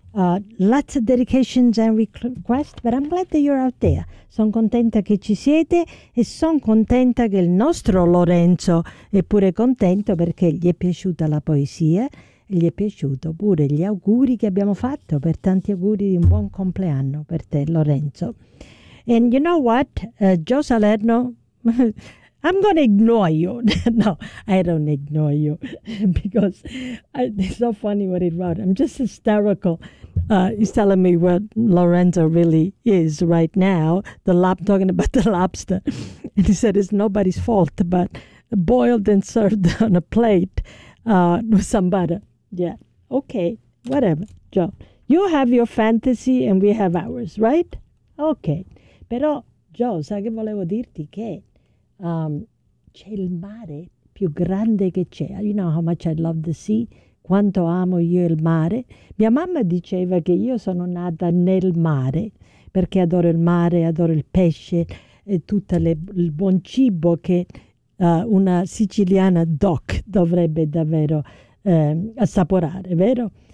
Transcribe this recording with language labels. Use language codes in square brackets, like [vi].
[en] Lots of dedications and requests, but I'm glad that you're out there. [it] Sono contenta che ci siete e sono contenta che il nostro Lorenzo è pure contento perché gli è piaciuta la poesia e gli è piaciuto pure gli auguri che abbiamo fatto. Per tanti auguri di un buon compleanno per te, Lorenzo. [en] And you know what, Joe Salerno, I'm going to ignore you. No, I don't ignore you because it's so funny what he wrote. I'm just hysterical. He's telling me what Lorenzo really is right now. Talking about the lobster. And he said it's nobody's fault, but boiled and served on a plate with some butter. Yeah. Okay. Whatever, Joe. You have your fantasy and we have ours, right? Okay. [it] Però, Joe, sai che volevo dirti che c'è il mare più grande che c'è. [en] You know how much I love the sea, [it] quanto amo io il mare. Mia mamma diceva che io sono nata nel mare, perché adoro il mare, adoro il pesce e tutto il buon cibo che una siciliana doc dovrebbe davvero assaporare, vero?